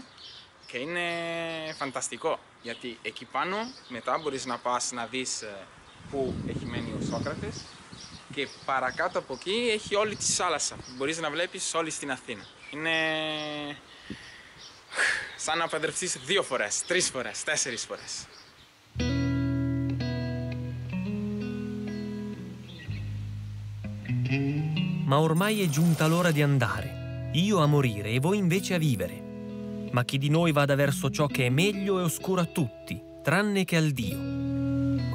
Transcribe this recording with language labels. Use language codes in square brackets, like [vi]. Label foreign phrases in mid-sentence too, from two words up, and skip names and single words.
[el] Και είναι φανταστικό, γιατί εκεί πάνω μετά μπορείς να πας να δεις που έχει μένει ο Σόκρατες και παρακάτω από εκεί έχει όλη τη θάλασσα, μπορείς να βλέπεις όλη στην Αθήνα. Είναι σαν να παντρευτείς 2 φορές, 3 φορές, 4 φορές. [it] Ma ormai è giunta l'ora di andare. Io a morire e voi invece a vivere. Ma chi di noi vada verso ciò che è meglio è oscuro a tutti, tranne che al Dio.